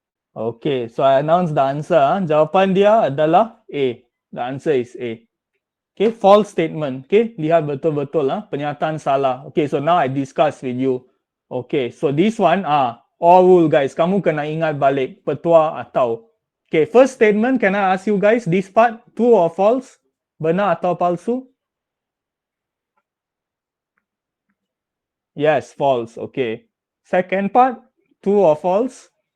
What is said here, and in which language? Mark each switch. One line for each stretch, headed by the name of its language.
English: Okay, so I announced the answer.
Malay: Jawapan dia adalah A.
English: The answer is A.
Malay: Okay,
English: false statement.
Malay: Okay, lihat betul-betul pernyataan salah.
English: Okay, so now I discuss with you. Okay, so this one all rule guys.
Malay: Kamu kena ingat balik petua atau.
English: Okay, first statement, can I ask you guys this part, true or false?
Malay: Benar atau palsu?
English: Yes, false. Okay. Second part, true or false?